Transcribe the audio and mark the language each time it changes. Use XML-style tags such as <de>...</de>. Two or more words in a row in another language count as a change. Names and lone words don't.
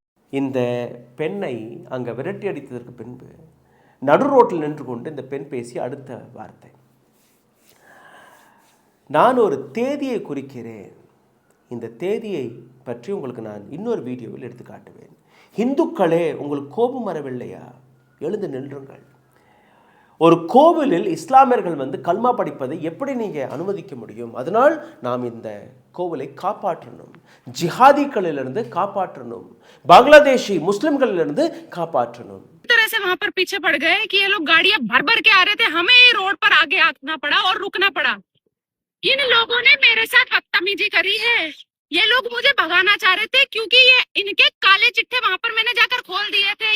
<ta>இந்த பெண்ணை அங்கே விரட்டி அடித்ததற்கு பின்பு நடு ரோட்டில் நின்று கொண்டு இந்த பெண் பேசி அடுத்த வார்த்தை, நான் ஒரு தேதியை குறிக்கிறேன், இந்த தேதியை பற்றி உங்களுக்கு நான் இன்னொரு வீடியோவில் எடுத்து காட்டுவேன். இந்துக்களே, உங்களுக்கு கோபம் வரவில்லையா? எழுந்து நின்றுங்கள். ஒரு கோவிலில் இஸ்லாமியர்கள் வந்து கல்மா படிப்பதை எப்படி நீங்கள் அனுமதிக்க முடியும்? அதனால் நாம் இந்த கோவிலை காப்பாற்றணும், ஜிஹாதிகளிலிருந்து காப்பாற்றணும், बांग्लादेशी मुस्लिमகளிலிருந்து காப்பாற்றணும்.</ta> <hi>तरह से वहां पर पीछे पड़ गए कि ये लोग गाड़ियां भर भर के आ रहे थे, हमें रोड पर आगे आना पड़ा और रुकना पड़ा। इन लोगों ने मेरे साथ बदतमीजी करी है। ये लोग मुझे भगाना चाह रहे थे क्योंकि ये इनके काले चिट्ठे वहां पर मैंने जाकर खोल दिए थे।</hi>